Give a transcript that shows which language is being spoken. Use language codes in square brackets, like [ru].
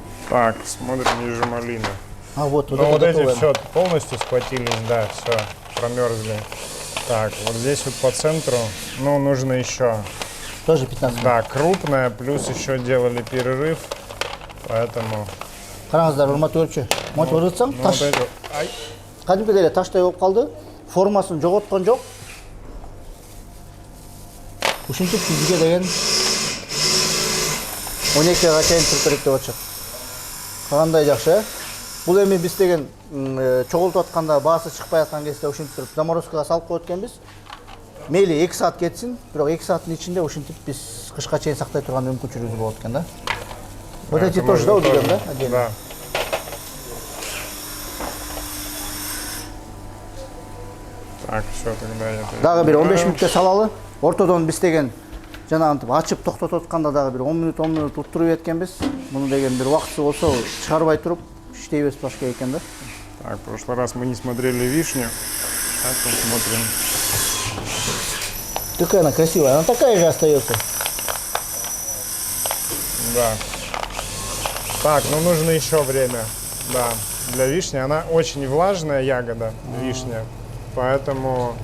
[ru] Так, смотрим, вижу малина. А вот, Ну, вот эти готовое. все полностью схватились, да, все, промерзли. Так, вот здесь вот по центру, ну, нужно еще, Тоже 15 минут. да, крупная, плюс еще делали перерыв, поэтому... [ky] Караңыздар, урматтуу көрүүчү. Монтип ыргытсаң, [ru] Ну, [ky] таш. [ru] вот эти, ай, [ky] Кадимкидей эле таштай болуп калды. Формасын жоготкон жок. Ушинтип бизге деген 12 айга чейин туруп берет деп атышат. Кандай жакшы, э? Бул эми биз деген чогултуп атканда, баасы чыкпай аткан кезде ушинтип туруп заморозкага салып коет экенбиз. Мейли 2 саат кетсин, бирок 2 сааттын ичинде ушинтип биз кышка чейин сактай турган мүмкүнчүлүгүбүз болот экен да. [ru] Вот эти это тоже, да, можно уберем, да? тоже, Отдельно? да. Так, все, тогда я... [ky] Дагы бир 15 мүнөткө салалы. Ортодон биз деген жанагынтип ачып токтотуп атканда дагы бир 10 мүнөт уттуруп эткенбиз. Муну деген бир убакытсы болсо чыгарбай туруп иштей берсе башка экен да. [ru] Так, в прошлый раз мы не смотрели вишню, сейчас посмотрим. Какая она красивая, она такая же остается. Да. Так, ну нужно еще время, да, для вишни. Она очень влажная ягода, вишня, поэтому